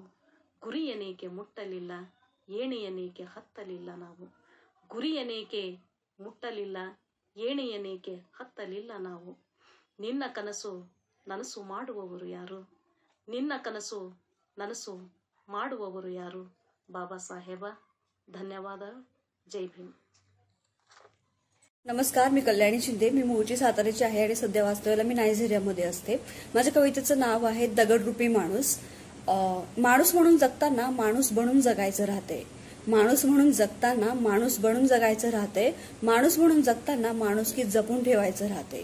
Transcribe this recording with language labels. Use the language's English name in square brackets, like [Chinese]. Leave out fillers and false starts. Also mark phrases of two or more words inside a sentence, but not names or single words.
[Kannada] ಗುರಿಯನೇಕೆ ಮುಟ್ಟಲಿಲ್ಲ, ಏಣಿಯನೇಕೆ ಹತ್ತಲಿಲ್ಲ ನಾವು, ಗುರಿಯನೇಕೆ ಮುಟ್ಟಲಿಲ್ಲ, ಏಣಿಯನೇಕೆ ಹತ್ತಲಿಲ್ಲ ನಾವು. ನಿನ್ನ ಕನಸು ನನಸು ಮಾಡುವವರು ಯಾರು, ನಿನ್ನ ಕನಸು ನನಸು ಮಾಡುವವರು ಯಾರು. [Marathi] बाबा साहेब. धन्यवाद. जय भीम. नमस्कार, मी कल्याणी शिंदे. मी मूळची साताऱ्याची आहे आणि सध्या वास्तव्याला मी नायजेरियामध्ये असते. माझ्या कवितेचं नाव आहे दगडरूपी माणूस. माणूस म्हणून जगताना माणूस बनून जगायचं राहते, माणूस म्हणून जगताना माणूस बनून जगायचं राहते, माणूस म्हणून जगताना माणुसकी जपून ठेवायचं राहते.